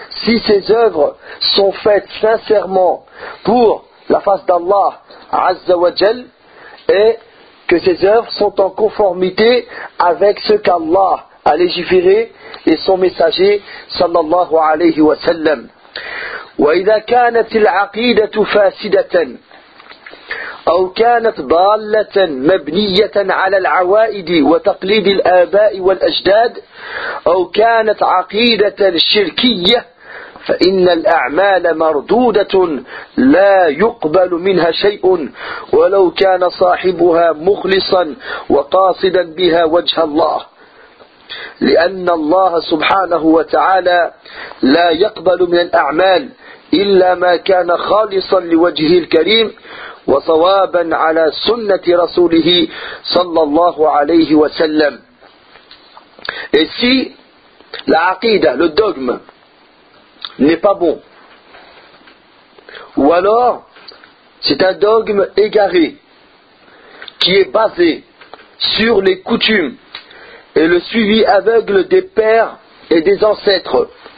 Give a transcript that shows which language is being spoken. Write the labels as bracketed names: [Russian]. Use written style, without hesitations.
[French] Si ces œuvres sont faites sincèrement pour la face d'Allah, Azza wa Jal, et que ces œuvres sont en conformité avec ce qu'Allah a légiféré et son messager sallallahu alayhi wa sallam. [Arabic] وَإِذَا كَانَتِ الْعَقِيدَةُ فَاسِدَةً أَوْ كَانَتْ ضَالَّةً مَبْنِيَّةً عَلَى الْعَوَائِدِ وَتَقْلِيدِ الْآبَاءِ وَالْأَجْدَادِ أَوْ كَانَتْ عَقِيدَةً شِرْكِيَّةً فإن الأعمال مردودة لا يقبل منها شيء ولو كان صاحبها مخلصا وقاصدا بها وجه الله لأن الله سبحانه وتعالى لا يقبل من الأعمال إلا ما كان خالصا لوجهه الكريم وصوابا على سنة رسوله صلى الله عليه وسلم. [French] Ici, la عقيدة, le dogme n'est pas bon. Ou alors, c'est un dogme égaré qui est basé sur les coutumes et le suivi aveugle des pères et des ancêtres.